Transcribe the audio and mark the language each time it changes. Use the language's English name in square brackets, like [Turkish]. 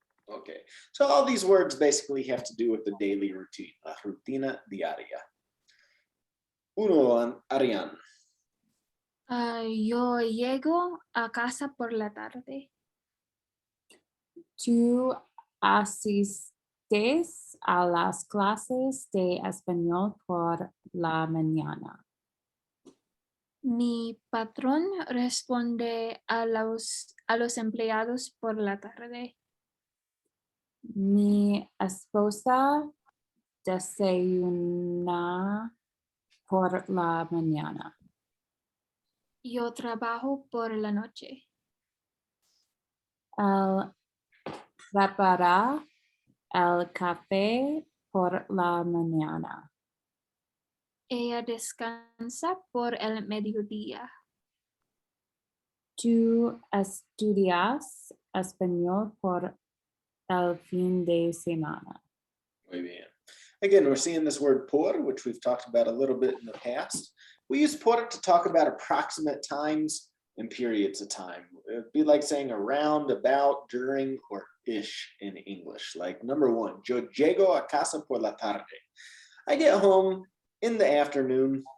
[English] Okay, so all these words basically have to do with the daily routine, [Spanish] la rutina diaria. Uno, Arianne. Yo llego a casa por la tarde. Tú asistes a las clases de español por la mañana. Mi patrón responde a los empleados por la tarde. Mi esposa desayuna por la mañana. Yo trabajo por la noche. Él prepara el café por la mañana. Ella descansa por el mediodía. Tú estudias español por el fin de semana. Muy bien. [English] Again, we're seeing this word por, which we've talked about a little bit in the past. We use por to talk about approximate times and periods of time. It'd be like saying around, about, during, or ish in English. Like number one, [Spanish] yo llego a casa por la tarde. [English] I get home in the afternoon.